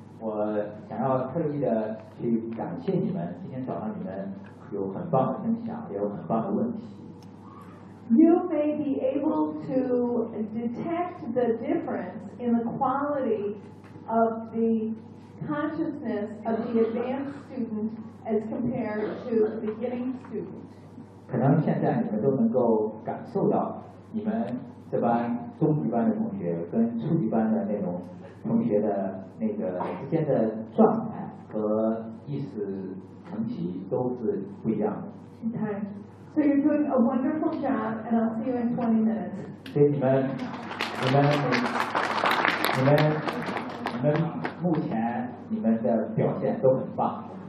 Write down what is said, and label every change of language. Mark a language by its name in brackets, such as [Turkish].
[Chinese] 我想要特意的去感谢你们，今天早上你们有很棒的分享，也有很棒的问题。 [English] You may be able to detect the difference in the quality of the consciousness of the the advanced student as compared to the beginning student. [Chinese] 可能现在你们都能够感受到你们这班中级班的同学跟初级班的那种同学的那个之间的状态和意识层级都是不一样的。 [English] Okay. So you're doing a wonderful job, and I'll see you in 20 minutes. [Chinese] 所以你们目前你们的表现都很棒。